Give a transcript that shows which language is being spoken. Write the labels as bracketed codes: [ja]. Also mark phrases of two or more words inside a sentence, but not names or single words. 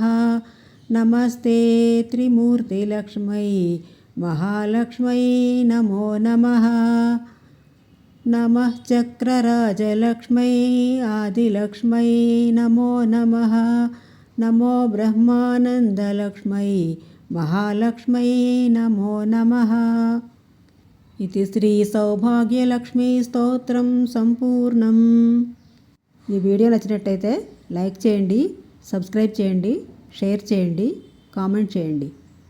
[sa] नमस्ते त्रिमूर्तिलक्ष्मै महालक्ष्मै नमो नमः। नमः चक्रराजलक्ष्मै आदिलक्ष्मै नमो नमः। नमो ब्रह्मानन्दलक्ष्मै महालक्ष्मै नमो नमः। इति श्री సౌభాగ్యలక్ష్మీ స్తోత్రం సంపూర్ణం। [te] ఈ వీడియో నచ్చినట్టయితే లైక్ చేయండి, సబ్స్క్రైబ్ చేయండి, షేర్ చేయండి, కామెంట్ చేయండి।